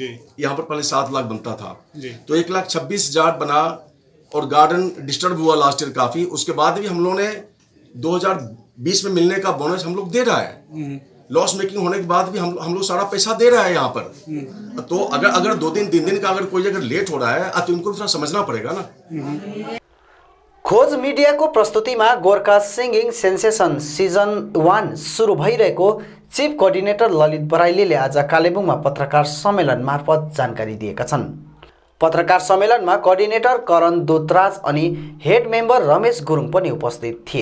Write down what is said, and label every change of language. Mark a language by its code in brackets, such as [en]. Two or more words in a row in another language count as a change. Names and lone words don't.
[hi] यहाँ पर पहले 7 लाख बनता था जी। तो 1,26,000 बना और [en] garden disturb [hi] हुआ [en] last year [hi] काफी। उसके बाद भी हम लोगों ने 2020 में मिलने का बोनस हम लोग दे रहा है। [en] loss making [hi] होने के बाद भी हम लोग सारा पैसा दे रहा है यहाँ पर। तो अगर 2-3 दिन का अगर कोई लेट हो रहा है तो इनको थोड़ा समझना पड़ेगा ना। [ne] खोज मिडियाको प्रस्तुतिमा गोर्खा सिङ्गिङ सेन्सेसन सिजन 1 सुरु भइरहेको [en] chief coordinator [ne] ललित बराइलीले आज कालेबुङमा पत्रकार सम्मेलन मार्फत जानकारी दिएका छन्। पत्रकार सम्मेलनमा कोअर्डिनेटर करण दोतराज अनि [en] head member [ne] रमेश गुरुङ पनि उपस्थित थिए।